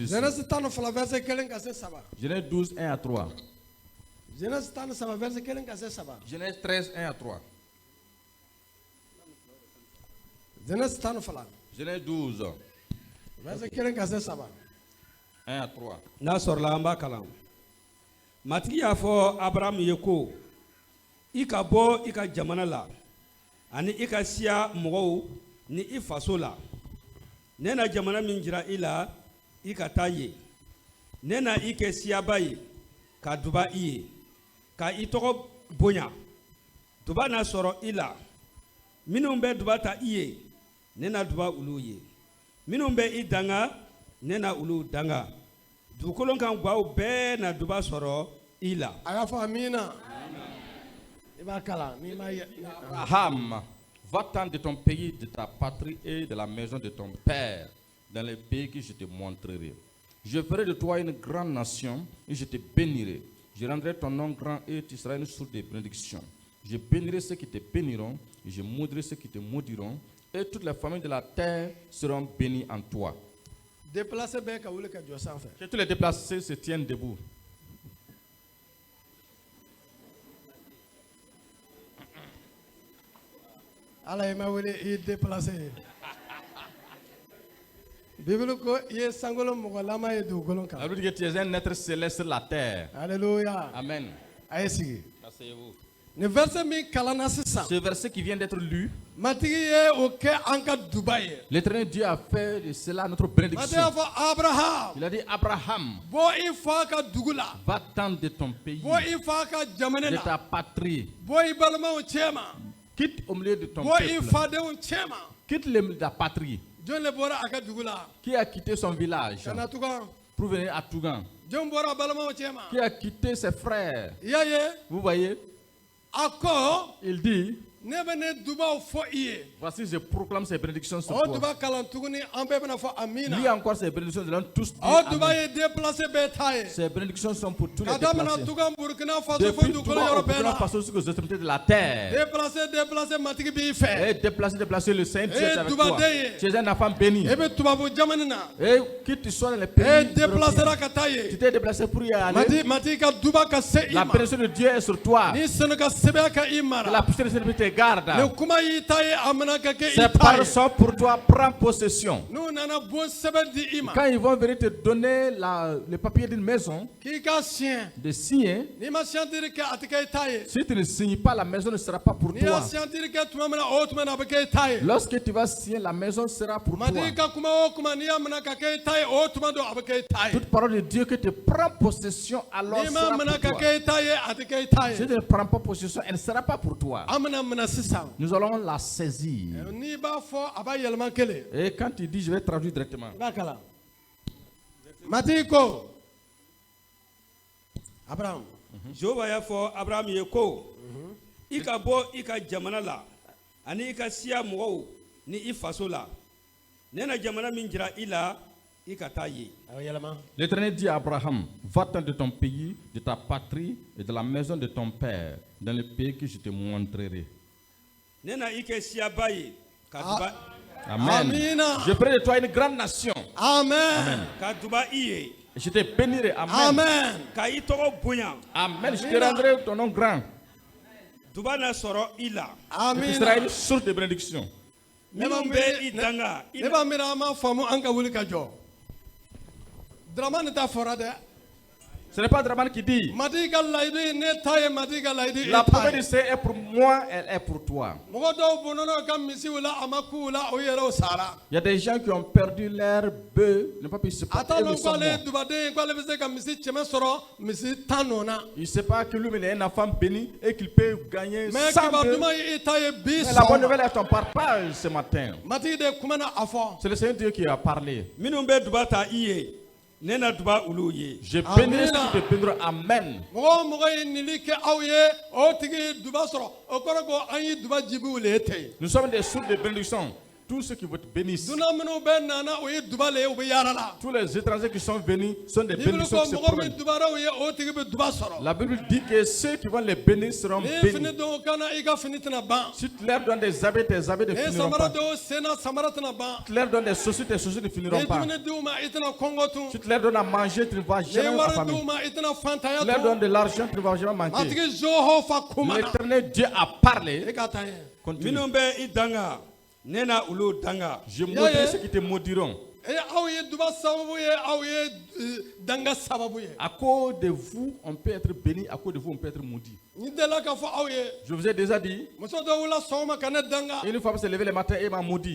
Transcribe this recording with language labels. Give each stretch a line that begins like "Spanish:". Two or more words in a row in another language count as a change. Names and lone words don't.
French: Genèse 12, 1 à 3. Genèse 13, 1 à 3. Genèse 12. 1 à 3.
Bambara: N'a sɔrɔla an b'a kalan. Matigi y'a fɔ Abraham ye ko i ka bɔ i ka jamana la ani i ka siya mɔgɔw ni i faso la. Ne na jamana min jira i la i ka taa ye. Ne na i kɛ siyaba ye ka duba i ye ka i tɔgɔ bonya. Duba na sɔrɔ i la. Minnu bɛ duba ta i ye ne na duba olu ye. Minnu bɛ i danga ne na olu danga. Dugukolo kan gaw bɛɛ na duba sɔrɔ i la. A y'a fɔ amina. I b'a kalan n'i ma ye.
French: Abraham, va-t'en de ton pays, de ta patrie et de la maison de ton père, dans le pays que je te montrerai. Je ferai de toi une grande nation et je te bénirai. Je rendrai ton nom grand et tu seras une source de bénédiction. Je bénirai ceux qui te béniront et je maudirai ceux qui te maudiront. Et toutes les familles de la terre seront bénies en toi.
Bambara: Déplacé bɛɛ ka wuli ka jɔ sanfɛ.
French: Que tous les déplacés se tiennent debout.
Bambara: Ala i ma wele i ye déplacé ye. Bible ko i ye sankolo mɔgɔlama ye dugukolo kan.
French: La Bible dit que tu es un être céleste sur la terre. Alléluia. Amen.
Bambara: A ye sigi.
French: Asseyez-vous.
Bambara: Ni verset min kalanna sisan.
French: Ce verset qui vient d'être lu,
Bambara: Matigi ye o kɛ an ka duba ye.
French: l'Éternel Dieu a fait de cela notre bénédiction.
Bambara: Matigi y'a fɔ Abraham.
French: Il a dit Abraham,
Bambara: Bɔ i fa ka dugu la.
French: va-t'en de ton pays,
Bambara: Bɔ i fa ka jamana
French: de
Bambara: la.
French: ta patrie,
Bambara: Bɔ i balimaw cɛ ma.
French: quitte au milieu de ton
Bambara: Bɔ i
French: peuple,
Bambara: fadenw cɛ ma.
French: quitte la patrie.
Bambara: Jɔn le bɔra a ka dugu la.
French: Qui a quitté son village
Bambara: Ka na tugan.
French: pour venir à Tougan?
Bambara: Jɔn bɔra balimaw cɛ ma.
French: Qui a quitté ses frères?
Bambara: I y'a ye.
French: Vous voyez,
Bambara: A ko
French: il dit,
Bambara: ne bɛ ne dubaw fɔ i ye.
French: voici je proclame ces bénédictions sur
Bambara: O
French: toi.
Bambara: duba kalan tuguni an bɛɛ bɛna fɔ amina.
French: Lis encore ces bénédictions, nous allons tous dire
Bambara: O duba
French: amen.
Bambara: ye déplacé bɛɛ ta ye.
French: Ces bénédictions sont pour tous les
Bambara: Ka daminɛ
French: déplacés.
Bambara: tugan Burkina Faso fo
French: Depuis
Bambara: dugukolo
French: Tougan au
Bambara: yɔrɔ bɛɛ
French: Burkina
Bambara: la.
French: Faso jusqu'aux extrémités de la terre.
Bambara: Déplacé matigi b'i fɛ.
French: Et déplacé, le Saint Dieu est avec toi.
Bambara: Dubaden.
French: Tu es un enfant béni.
Bambara: E bɛ tubabu jamana na.
French: Et qui tu sois dans les
Bambara: E
French: pays,
Bambara: déplacé la ka taa
French: tu
Bambara: ye.
French: t'es déplacé pour y aller.
Bambara: Matigi ka duba ka se i
French: La
Bambara: ma.
French: bénédiction de Dieu est sur toi.
Bambara: Ni sɛnɛ ka sɛbɛn ka i
French: Que
Bambara: mara.
French: la puissance de Dieu te garde.
Bambara: Ni kuma y'i ta ye a mana ka kɛ
French: Ces
Bambara: i ta
French: paroles
Bambara: ye.
French: sont pour toi. Prends possession.
Bambara: N'u nana bon sɛbɛn di i ma.
French: Quand ils vont venir te donner le papier d'une maison,
Bambara: K'i ka siɲɛ.
French: de signer,
Bambara: N'i ma siyantiri kɛ a tɛ kɛ i ta ye.
French: si tu ne signes pas, la maison ne sera pas pour
Bambara: N'i y'a
French: toi.
Bambara: siyantiri kɛ tuma min na o tuma na a bɛ kɛ i ta ye.
French: Lorsque tu vas signer, la maison sera pour toi.
Bambara: Matigi ka kuma o kuma n'i y'a minɛ ka kɛ i ta ye o tuma don a bɛ kɛ i ta ye.
French: Toute parole de Dieu que tu prends possession, alors
Bambara: N'i ma
French: sera
Bambara: minɛ
French: pour
Bambara: ka
French: toi.
Bambara: kɛ i ta ye a tɛ kɛ i ta
French: Si
Bambara: ye.
French: tu ne prends pas possession, elle ne sera pas pour toi.
Bambara: An bɛna minɛ sisan.
French: Nous allons la saisir.
Bambara: N'i b'a fɔ a b'a yɛlɛma kelen.
French: Et quand il dit, je vais traduire directement.
Bambara: I b'a kalan. Matigi ko. Abraham. Jehova y'a fɔ Abraham ye ko i ka bɔ i ka jamana la ani i ka siya mɔgɔw ni i faso la. Ne na jamana min jira i la i ka taa ye. A bɛ yɛlɛma.
French: L'Éternel dit à Abraham, va-t'en de ton pays, de ta patrie et de la maison de ton père, dans le pays que je te montrerai.
Bambara: Ne na i kɛ siyaba ye ka duba
French: Amen.
Bambara: Amina.
French: Je ferai de toi une grande nation. Amen.
Bambara: ka duba i ye
French: Et je te bénirai. Amen. Amen.
Bambara: ka i tɔgɔ bonya.
French: Amen. Je te rendrai ton nom grand.
Bambara: Duba na sɔrɔ i la.
French: Et tu seras
Bambara: Amina.
French: une source de bénédiction.
Bambara: Minnu bɛ i danga i Ne b'a miiri an m'a faamu an ka wuli ka jɔ. Dramani ta fɔra dɛ.
French: Ce n'est pas Draman qui dit.
Bambara: Matigi ka layidu ne ta ye matigi ka layidu
French: La
Bambara: e ta
French: promesse
Bambara: ye.
French: de Dieu est pour moi, elle est pour toi.
Bambara: Mɔgɔ dɔw bɔnɔnɔ ka misiw la a ma k'u la o yɛrɛw sara.
French: Il y a des gens qui ont perdu leur bœuf, n'ont pas pu se
Bambara: A
French: porter.
Bambara: t'a
French: Ils
Bambara: dɔn
French: sont
Bambara: k'ale ye
French: morts.
Bambara: dubaden ye k'ale bɛ se ka misi kɛmɛ sɔrɔ misi 10 nɔna.
French: Il ne sait pas que lui, il est un enfant béni et qu'il peut gagner Mais 100
Bambara: kibaru
French: bœufs.
Bambara: duman ye i ta ye bi
French: Mais la bonne
Bambara: sɔgɔma.
French: nouvelle est ton partage ce matin.
Bambara: Matigi de kumana a fɔ.
French: C'est le Seigneur Dieu qui a parlé.
Bambara: minnu bɛ duba ta i ye ne na duba olu ye.
French: Je Amen. bénis ceux qui te béniront. Amen.
Bambara: Mɔgɔ o mɔgɔ ye nili kɛ aw ye o tigi ye duba sɔrɔ o kɔrɔ ko an ye duba jibiw le ye ten.
French: Nous sommes des sources de bénédiction. Tous ceux qui vous bénissent,
Bambara: Dunan minnu bɛ nana o ye duba le ye u bɛ yaala la.
French: tous les étrangers qui sont venus sont des
Bambara: Bibili
French: bénédictions
Bambara: ko
French: qui se
Bambara: mɔgɔ min
French: promènent.
Bambara: dubara o ye o tigi bɛ duba sɔrɔ.
French: La Bible dit que ceux qui vont les bénir seront
Bambara: N'i ye fini
French: bénis.
Bambara: don o kana i ka fini tɛna ban.
French: Si tu leur donnes des habits ne
Bambara: N'i ye
French: finiront
Bambara: samara
French: pas.
Bambara: don o sen na samara tɛna ban.
French: Si tu leur donnes des chaussures ne
Bambara: N'i ye
French: finiront pas.
Bambara: dumuni di u ma i tɛna kɔngɔ tun.
French: Si tu leur donnes à manger, tu ne vas
Bambara: N'i ye
French: jamais
Bambara: wari di
French: affamer.
Bambara: u ma i tɛna
French: Tu
Bambara: fantanya
French: leur donnes
Bambara: tun.
French: de l'argent, tu ne vas jamais manquer.
Bambara: Matigi zoho fa kuma na.
French: L'éternel Dieu a parlé.
Bambara: E ka taa ɲɛ.
French: Continue.
Bambara: minnu bɛ i danga ne na olu danga.
French: Je
English: Yeah,
French: maudis
English: yeah.
French: ceux qui te maudiront. À cause de vous, on peut être béni. À cause de vous, on peut être maudit. Je vous ai déjà dit, une femme s'est levée le matin et m'a maudit.